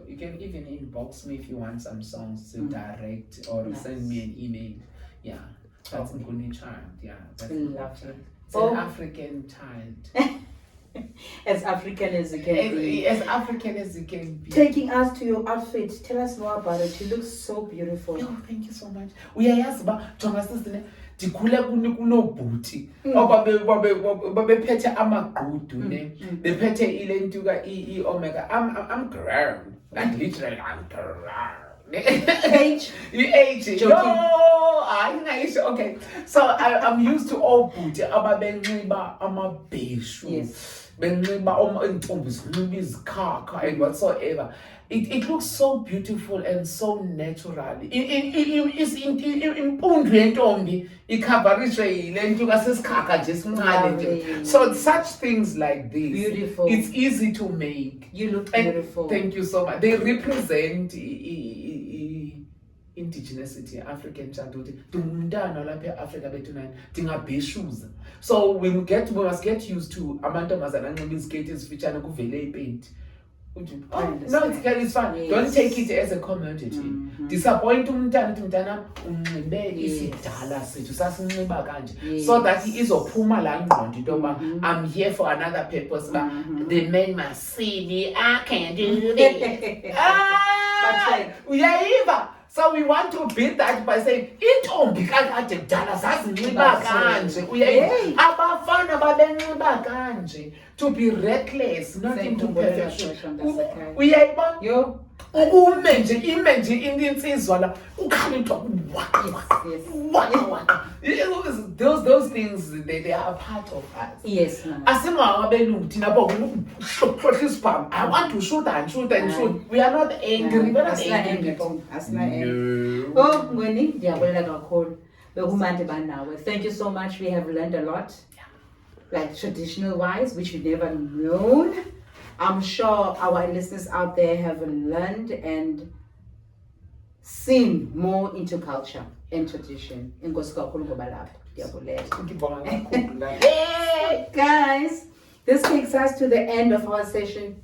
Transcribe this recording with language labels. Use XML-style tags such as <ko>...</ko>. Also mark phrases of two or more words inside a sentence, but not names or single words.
<en>You can even inbox me if you want some songs to direct, or send me an email. Yeah, that's Nguni Child. Yeah, that's Nguni Child. It's an African child. As African as you can be. As African as you can be. Taking us to your outfit. Tell us more about it. You look so beautiful. Oh, thank you so much.</en> <xh>Uyayazi ba jonga sisine ndikhule kunobhuti babephethe amagqudu ne bephethe ile ntuka omega</xh> <en>I'm grown like literally I'm grown. Age. Okay, so I'm used to all booty</en> <xh>ababenxiba amabheshu.</xh> <en>Yes.</en> <xh>Benxiba intombi zinxiba izikhakha</xh> <en>and whatsoever. It looks so beautiful and so natural.</en> <xh>Impundu yentombi ikhavarishwe yile ntuka sesikhakha nje sincane nje.</xh> <en>So such things like this, beautiful. It's easy to make. You look beautiful. Thank you so much. They represent indigeneity, African childhood.</en> <xh>Ndingumntana lapha eAfrica bethu ndingabheshuza.</xh> <en>So we must get used to</en> <xh>amantombazana anxiba iziketi ezifitshane kuvele ipaint.</xh> <en>No, it's fine. Yes. Don't take it as a commodity.</en> <xh>Disappoint umntana uthi mntana unxibe isidala sethu sasinxiba kanje,</xh> <en>so that he</en> <xh>izophuma laa ngqondo into yoba</xh> <en>I'm here for another purpose. The men must see me, I can do this. Uyayiva. So we want to beat that by saying</en> <xh>intombi kakade kudala zazinxiba kanje.</xh> <en>Uyayiva.</en> <xh>Abafana babenxiba kanje.</xh> <en>To be reckless, not into perfection.</en> <xh>Uyayiba? Yo. Ume nje insizwa la ukhala into</xh> <en>those things they are a part of us. Yes, ma'am.</en> <xh>Asingawabelungu thina bonke ukuhlohla isibhamu.</xh> <en>I want to shoot and shoot and shoot. We are not angry. We're not angry people. Oh, Nguni,</en> <xh>ndiyabulela kakhulu. Bekumandi banawe.</xh> <en>Thank you so much. We have learned a lot. Like traditional wise, which we've never known. I'm sure our listeners out there have learned and seen more into culture and tradition. Hey, guys, this takes us to the end of our session.</en>